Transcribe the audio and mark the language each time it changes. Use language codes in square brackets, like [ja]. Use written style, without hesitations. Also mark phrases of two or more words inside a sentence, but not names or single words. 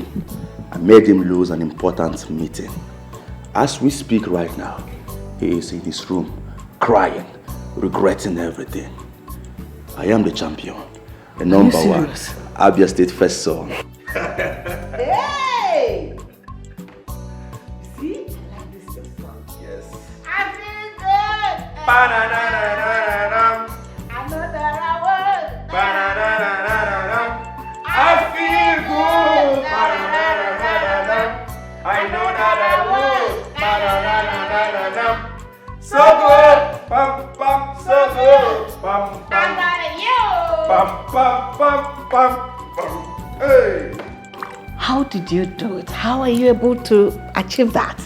[en] I made him lose an important meeting. As we speak right now, he is in his room, crying, regretting everything. I am the champion, the number one, Abia State first son. Hey! See? I like this song. Yes. I feel good. Ba-na-na-na-na-na. I know that I would. Ba-na-na-na-na-na. I feel good. Ba-na-na-na-na-na. I know that I would. Ba-na-na-na-na-na. So good. Pam pam. So good. Pam pam. I'm proud of you. Pam pam pam pam pam. Hey. How did you do it? How are you able to achieve that?